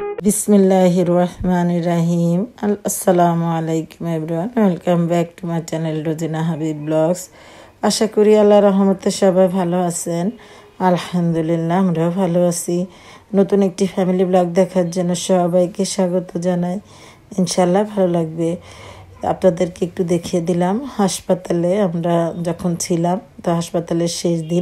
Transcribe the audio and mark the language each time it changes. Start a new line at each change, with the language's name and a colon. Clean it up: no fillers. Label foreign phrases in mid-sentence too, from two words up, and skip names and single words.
Arabic: بسم الله الرحمن الرحيم السلام عليكم
English: everyone welcome back to my channel Rojina Habib vlogs.
Bangla: আশা করি আল্লাহর রহমতে সবাই ভালো आছেন। আলহামদুলিল্লাহ আমরাও ভালো আছি। নতুন একটি ফ্যামিলি ব্লগ দেখার জন্য সবাইকে স্বাগত জানাই। ইনশাআল্লাহ ভালো লাগবে। আপনাদেরকে একটু দেখিয়ে দিলাম হাসপাতালে আমরা যখন ছিলাম, তো হাসপাতালের শেষ দিন।